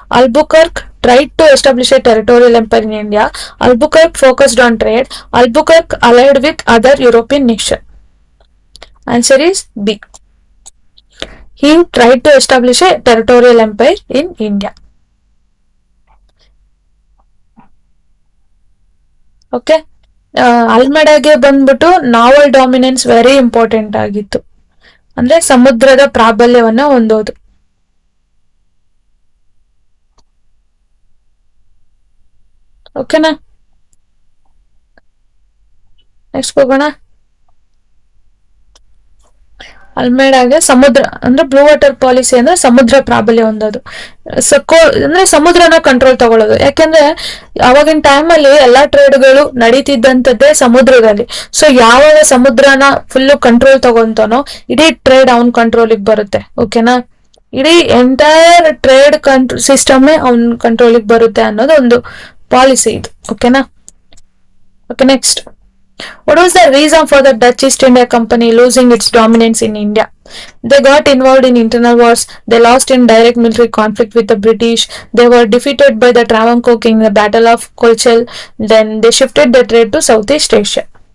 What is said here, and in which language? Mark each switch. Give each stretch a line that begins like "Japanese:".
English: Albuquerque tried to establish a territorial empire in India. Albuquerque focused on trade. Albuquerque allied with other European nations. Answer is B. He tried to establish a territorial empire in India.
Kannada: Okay, ಅಲ್ಮೆಡಾಗೆ ಬಂದ್ಬಿಟ್ಟು
English: naval dominance very important
Kannada: ಆಗಿತ್ತು, ಅಂದ್ರೆ ಸಮುದ್ರದ ಪ್ರಾಬಲ್ಯವನ್ನ ಹೊಂದೋದು. ಓಕೆನಾ? Next ಹೋಗೋಣ. ಅಲ್ಮೇಡಾಗೆ ಸಮುದ್ರ ಅಂದ್ರೆ blue water policy ಅಂದ್ರೆ ಸಮುದ್ರ ಪ್ರಾಬಲ್ಯ ಹೊಂದೋದು, ಅಂದ್ರೆ ಸಮುದ್ರನ ಕಂಟ್ರೋಲ್ ತಗೊಳ್ಳೋದು. ಯಾಕೆಂದ್ರೆ ಅವಾಗಿನ ಟೈಮಲ್ಲಿ ಎಲ್ಲಾ ಟ್ರೇಡ್ಗಳು ನಡೀತಿದ್ದಂಥದ್ದೇ ಸಮುದ್ರದಲ್ಲಿ. ಸೊ ಯಾವಾಗ ಸಮುದ್ರನ ಫುಲ್ಲು ಕಂಟ್ರೋಲ್ ತಗೊಂತಾನೋ ಇಡೀ ಟ್ರೇಡ್ ಅವನ್ ಕಂಟ್ರೋಲಿಗೆ ಬರುತ್ತೆ. ಓಕೆನಾ? ಇಡೀ ಎಂಟೈರ್ ಟ್ರೇಡ್ ಸಿಸ್ಟಮೇ ಅವನ್ ಕಂಟ್ರೋಲಿಗೆ ಬರುತ್ತೆ ಅನ್ನೋದು ಒಂದು ಪಾಲಿಸಿ ಇದು. ಓಕೆನಾ? Okay, next,
English: what was the reason for the Dutch East India Company losing its dominance in India? They got involved in internal wars. They lost in direct military conflict with the British. They were defeated by the Travancore king in the Battle of Kolchel. Then they shifted their trade to Southeast Asia.